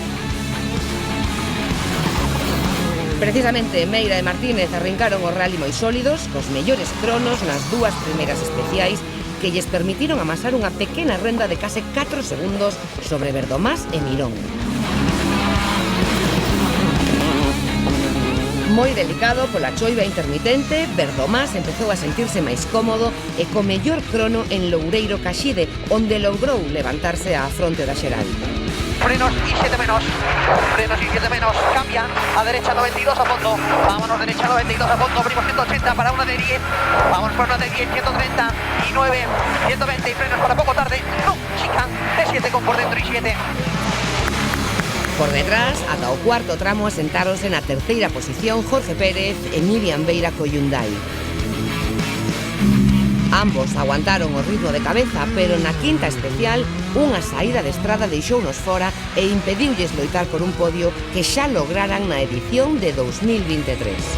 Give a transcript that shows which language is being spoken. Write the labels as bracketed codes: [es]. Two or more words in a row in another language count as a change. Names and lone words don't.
[gl] Precisamente Meira e Martínez arrincaron o rally moi sólidos, cos mellores cronos nas dúas primeiras especiais que lles permitiron amasar unha pequena renda de case 4 segundos sobre Verdomás e Mirón. Moi delicado pola choiva intermitente, Verdomás empezou a sentirse máis cómodo e co mellor crono en Loureiro Caxide, onde logrou levantarse á fronte da xeral. [es] Frenos y 7 menos, cambian a derecha 92 a fondo, vámonos derecha 92 a fondo, abrimos 180 para una de 10, vamos por una de 10, 130 y 9, 120 y frenos para poco tarde, no, chican, de 7 con por dentro y 7. [gl] Por detrás, ata o cuarto tramo asentáronse na terceira posición Jorge Pérez e Miriam Beira co Hyundai. Ambos aguantaron o ritmo de cabeza, pero na quinta especial unha saída de estrada deixounos fora e impediulles loitar por un podio que xa lograran na edición de 2023.